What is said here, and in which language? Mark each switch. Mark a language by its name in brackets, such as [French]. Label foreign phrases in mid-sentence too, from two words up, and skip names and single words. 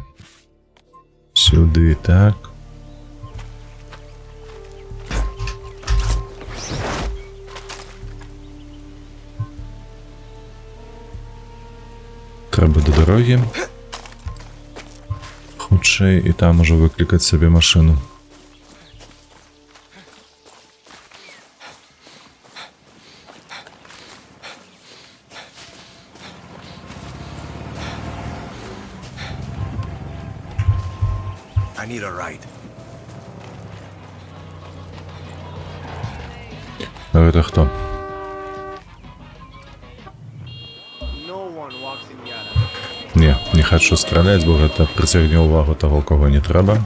[Belarusian] Сюды, так. Трэба да дарогі. Хутчэй, і там ужо выклікаць сабе машыну. [English] Need a ride. [Belarusian] А гэта хто? Не хочу страляць, бо гэта прыцягне ўвагу таго, кого не трэба.